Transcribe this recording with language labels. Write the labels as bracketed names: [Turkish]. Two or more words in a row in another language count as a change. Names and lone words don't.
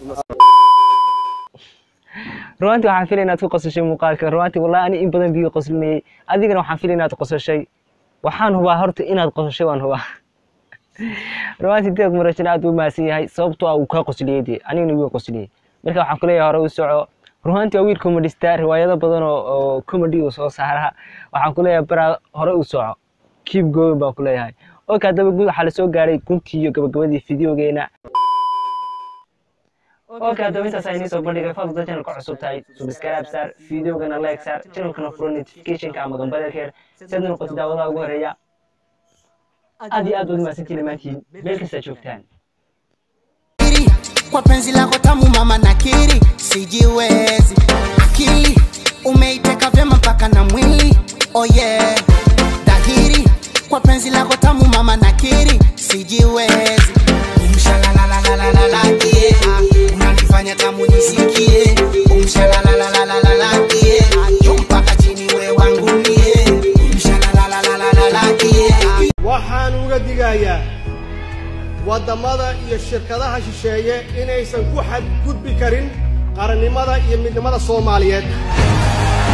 [Somali] ruwaantii waxaan filay inaad ku qosashay muuqaalka ruwaantii wallahi ani in badan biyo qoslinayay adigana waxaan filay inaad qosashay waxaan hubaa horta inaad qosashay waan hubaa ruwaantii deeq marajina aad u mahadsan yahay sababtoo ah uu kaa qosliyey dee anigana wuu qosliyey marka waxaan ku leeyahay hore u soco ruwaantii waa wiil comedista riwaayado badan oo comedy uu soo saara waxaan ku leeyahay baraa hore u soco [English] keep going [Somali] baan ku leeyahay okay haddaba waxaa la soo gaaray guntii iyo gabagabadii fideogeena okay haddaba intaas aynu soo bandhigay fadlan channel ka cusub tahay subscribe saar fideogana like saar channelkana furo notificationka ama gambaleelkeer si aad noqotid daawadaha ugu horeeya aad iyo aad waad mahadsantiin dhammaantiin meel kasta joogtaan [Swahili] kwa penzi lako tamu mama nakiri sijiwezi akili umeiteka vyema mpaka na mwili [English] oh yeah [Swahili] dhahiri kwa penzi lako tamu mama nakiri sijiwezi umshalalalalalala yeah unanifanya tamu nisikie umshalalalalalala yeah mpaka chini we wangu mie umshalalalalalala yeah [Somali] waxaan uga digayaa wadamada iyo shirkadaha shisheeye inaysan ku xadgudbi karin qarannimada iyo midnimada Soomaaliyeed